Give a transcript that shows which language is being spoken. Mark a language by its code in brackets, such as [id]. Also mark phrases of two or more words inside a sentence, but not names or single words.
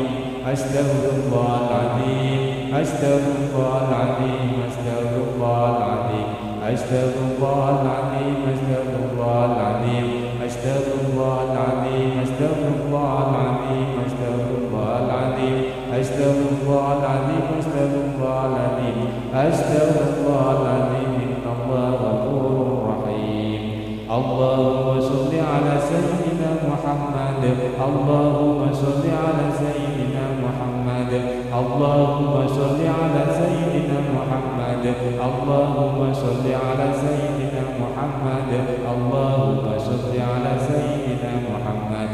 [ar] أستغفر الله العظيم أستغفر الله العظيم أستغفر الله العظيم أستغفر الله العظيم أستغفر الله العظيم أستغفر الله العظيم أستغفر الله العظيم أستغفر الله العظيم أستغفر الله العظيم أستغفر الله العظيم أستغفر الله العظيم. إن الله غفور رحيم. اللهم صل على سيدنا محمد. اللهم صل على سيدنا محمد. اللهم صل على سيدنا محمد. اللهم صل على سيدنا محمد. اللهم صل على سيدنا محمد.